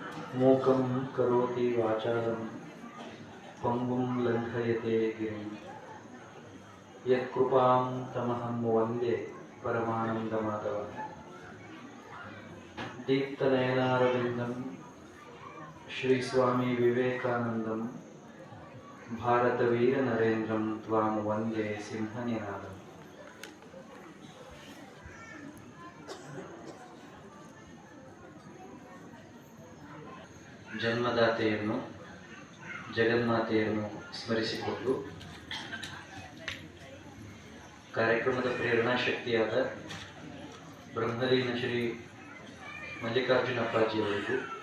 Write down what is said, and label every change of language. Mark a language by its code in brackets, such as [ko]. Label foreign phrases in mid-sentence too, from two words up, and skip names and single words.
[sa] ಮೂಕಂ ಕರೋತಿ ವಾಚಾಲಂ ಪಂಗುಂ ಲಂಘಯತೆ ಗಿರಿಂ ಯತ್ಕೃಪಾಂ ತಮಹಂ ವಂದೇ ಪರಮಾನಂದಮಾಧವ. ದೀಪ್ತನಯನಾರವಿಂದಂ ಶ್ರೀ ಸ್ವಾಮಿ ವಿವೇಕಾನಂದಂ ಭಾರತವೀರ ನರೇಂದ್ರಂ ತ್ವಾಂ ವಂದೇ ಸಿಂಹನಿನಾದಂ. [kn] ಜನ್ಮದಾತೆಯನ್ನು ಜಗನ್ಮಾತೆಯನ್ನು ಸ್ಮರಿಸಿಕೊಂಡು ಕಾರ್ಯಕ್ರಮದ ಪ್ರೇರಣಾ ಶಕ್ತಿಯಾದ ಬ್ರಹ್ಮಲೀನ ಶ್ರೀ ಮಲ್ಲಿಕಾರ್ಜುನ ಅಪ್ಪಾಜಿಯವರಿಗೂ,